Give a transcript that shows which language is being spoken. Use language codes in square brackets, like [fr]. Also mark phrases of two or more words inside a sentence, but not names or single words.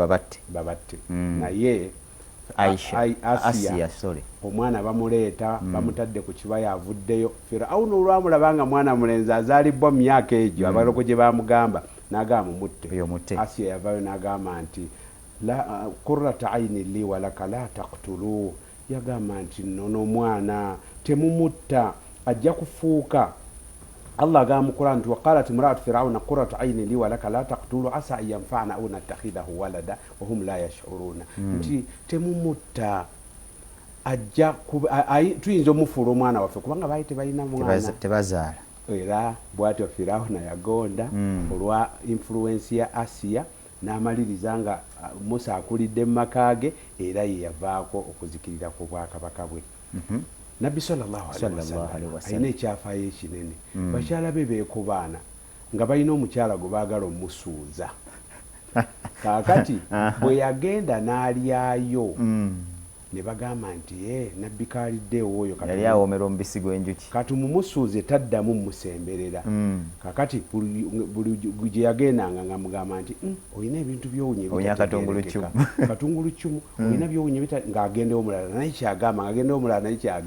[lg] babatte naye Asiya omwana bamuleeta bamutadde ku kibaya avuddeyo Firawuna olwamulaba nga mwana mulenzi azaalibwa mu myaka egyo abalogo gye bamugamba n'agamba mutte Asiya yavayo n'agamba nti [ar] قرة عين لي ولك لا تقتلوه [lg] yagamba nti nono mwana temumutta ajja kufuuka Allah agamba mu Qur'an nti [ar] وقالت امرأت فرعون قرت عين لي ولك لا تقتلوه عسى أن ينفعنا أو نتخذه ولدا وهم لا يشعرون [lg] nti temumutta ajja tuyinza omufuula omwana waffe kubanga baali tebalina mwana tebazaala era bw'atyo Firawuna yagonda olwa influence ya Asiya n'amaliriza nga Musa akulidde mu maka ge era ye yavaako okuzikirira ku bwakabaka bwe. Nabbi [ar] صلى الله عليه وسلم [lg] ayina ekyafaayo ekinene bakyala be beekobaana nga balina omukyala gwe baagala omusuuza kaakati bwe yagenda n'alyayo ne bagamba nti nabbi kaaliddeewo oyo yali awoomera omubisi gw'enjuki kati mumusuuze taddamu musemberera kakati buli gye yagendanga nga mugamba nti olina ebintu byowunya katungulu cumu olina byowunya ng'agendewo omulala naye kyagamba ng'agendewo omulala naye kyagamba